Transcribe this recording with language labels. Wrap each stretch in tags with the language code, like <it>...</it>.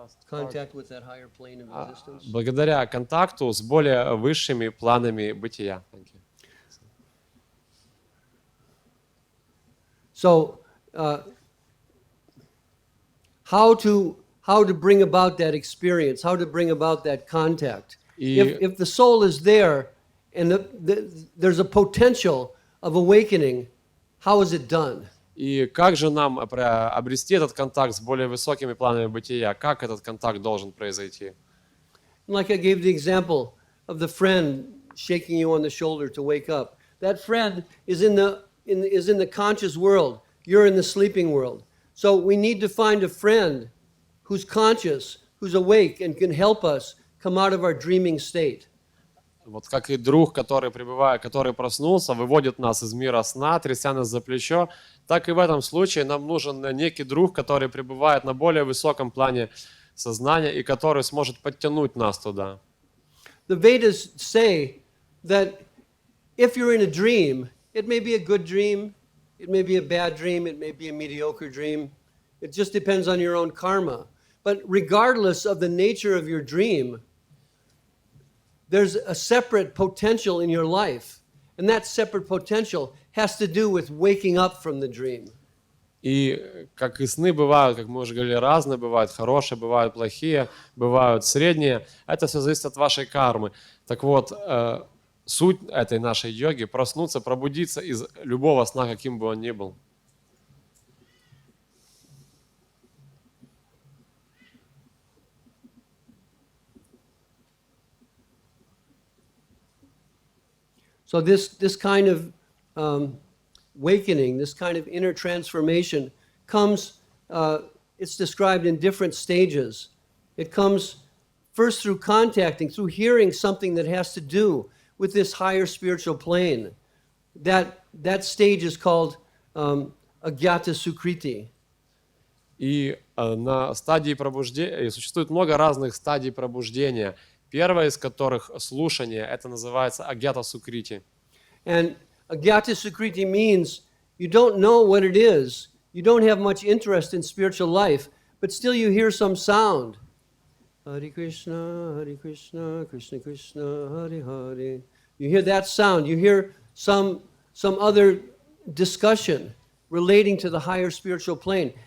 <en>Contact with that higher plane of existence.</en> <ru>Благодаря контакту с более высшими планами бытия.</ru> <en>So, how to bring about that experience? How to bring about that contact? If the soul is there and there's a potential of awakening, how is it done?</en> <ru>И как же нам обрести этот контакт с более высокими планами бытия? Как этот контакт должен произойти?</ru> <en>Like I gave the example of the friend shaking you on the shoulder to wake up. That friend is in the conscious world. You're in the sleeping world. So we need to find a friend who's conscious, who's awake, and can help us come out of our dreaming state.</en> <ru>Вот как и друг, который проснулся, выводит нас из мира сна, тряся нас за плечо, так и в этом случае нам нужен некий друг, который пребывает на более высоком плане сознания и который сможет подтянуть нас туда.</ru> <en>The Vedas say that if you're in a dream, it may be a good dream, it may be a bad dream, it may be a mediocre dream. It just depends on your own karma. But regardless of the nature of your dream, there's a separate potential in your life, and that separate potential has to do with waking up from the dream.</en> <ru>И как и сны бывают, как мы уже говорили, разные, бывают хорошие, бывают плохие, бывают средние. Это все зависит от вашей кармы. Так вот, суть этой нашей йоги — проснуться, пробудиться из любого сна, каким бы он ни был.</ru> <en>So this kind of awakening, this kind of inner transformation comes, it's described in different stages. It comes first through contacting, through hearing something that has to do with this higher spiritual plane. That stage is called agyata sukriti.</en> <ru>И на стадии пробуждения существует много разных стадий пробуждения. Первая из которых слушание, это называется агьята сукрити.</ru> <en>And agyata sukriti means you don't know what it is, you don't have much interest in spiritual life, but still you hear some sound. Hare Krishna, Krishna Krishna, Hare Hare. You hear that sound, you hear some other discussion relating to the higher spiritual plane.</en>